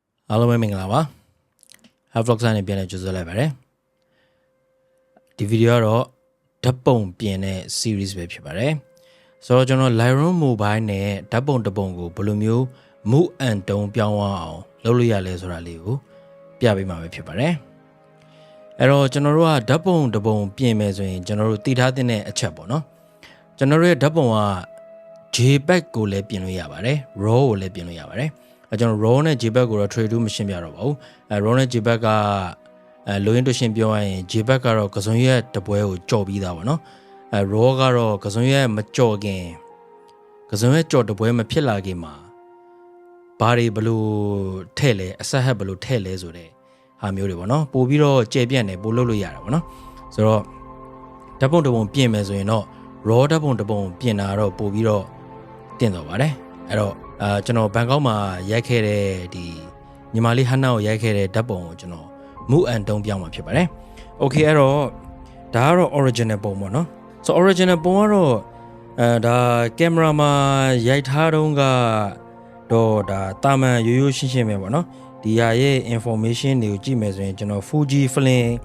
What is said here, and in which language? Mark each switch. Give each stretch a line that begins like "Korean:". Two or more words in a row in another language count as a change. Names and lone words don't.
Burmese: အားလုံးပဲမင်္ဂလာပါ HakVlogs နဲ့ပြန်လည်ကြိုဆိုလိုက်ပါတယ်ဒီဗီဒီယိုကတော့ဓာတ်ပုံပြင်တဲ့ series ပဲဖြစ်ပါတယ်ဆိုတော့ကျွန်တော် Lightroom mobile နဲ့ဓာတ်ပုံတစ်ပုံကိုဘယ်လိုမျိုး
English: move and tone
Burmese: ပြောင်းအောင်လုပ်လို့ရလဲဆိုတာလေးကိုပြပေးမှာပဲဖြစ်ပါတယ်အဲ့တော့ကျွန်တော်တို့ကဓာတ်ပုံတစ်ပုံပြင်မယ်ဆိုရင်ကျွန်တော်တို့တည်ထားတဲ့အချက်ပေါ့နော်ကျွန်တော်တို့ရဲ့ဓာတ်ပုံက JPEG ကိုလည်းပြင်လို့ရပါတယ် RAW ကိုလည်းပြင်လို့ရပါတယ်ကျွန်တော် RAW နဲ့ JPEG ကိုတော့
English: trade to
Burmese: မရှင်းပြတော့ပါဘူး RAW နဲ့ JPEG ကလိုရင်းတို့ရှင်းပြောရရင် JPEG ကတော့ကစုံရဲ့တပွဲကိုကြော်ပြီးသားပေါ့နော်RAW ကတော့ကစုံရဲ့မကြော်ခင်ကစုံရဲ့ကြော်တပွဲမဖြစ်လာခင်မှာဘာတွေဘလို့ထဲ့လဲအဆက်ဟက်ဘလို့ထဲ့လဲဆိုတဲ့ဟာမျိုးတွေပေါ့နော်ပို့ပြီးတော့ ကျေပြန့်တယ်ပို့လုပ်လို့ရတာပေါ့နော်ဆိုတော့ဓာတ်ပုံတစ်ပုံပြင်မယ်ဆိုရင်တော့ RAW ဓာတ်ပုံတစ်ပုံပြင်တာတော့ပို့ပြီး တော့တင်တော့ပါတယ်အဲ့တော့ကျွန်တော်ဘန်ကောက်မှာရိုက်ခဲ့တဲ့ဒီညီမလေးဟန်နာကိုရိုက်ခဲ့တဲ့ဓာတ်ပုံကိုကျွန်တော်
English: move and tone
Burmese: ပြောင်းမှာဖြစ်ပါတယ်။ Okay အဲ့တော့ဒါကတော့ original ပုံပေါ့နော်။ So original ပုံကတော့ဒါကင်မရာမှာရိုက်ထားတုန်းကတော့ဒါတာမန်ရိုးရိုးရှင်းရှင်းပဲပေါ့နော်။ဒီဟာရဲ့ information တွေကိုကြည့်မယ်ဆိုရင်ကျွန်တော် Fuji Film